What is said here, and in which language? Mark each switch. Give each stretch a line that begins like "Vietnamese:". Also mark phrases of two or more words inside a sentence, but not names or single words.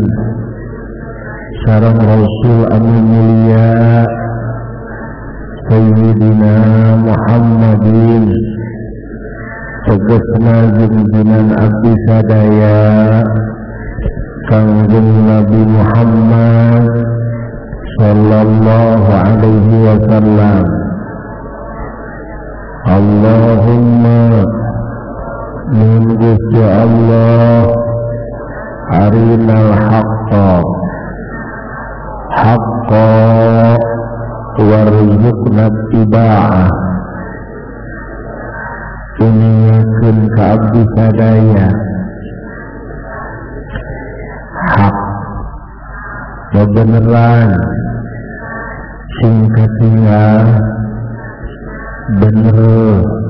Sundanese: Sareng rasul anu mulia Sayyidina Muhammadin tegasna junjungan abdi sadaya Kangjeng Nabi Muhammad
Arabic: صلى الله عليه وسلم. اللهم من Gusti Allah أرنا الحق حقا وارزقنا اتباعه.
Sundanese: Inyakeun ka abdi sadaya hak beneran sing katinggal bener.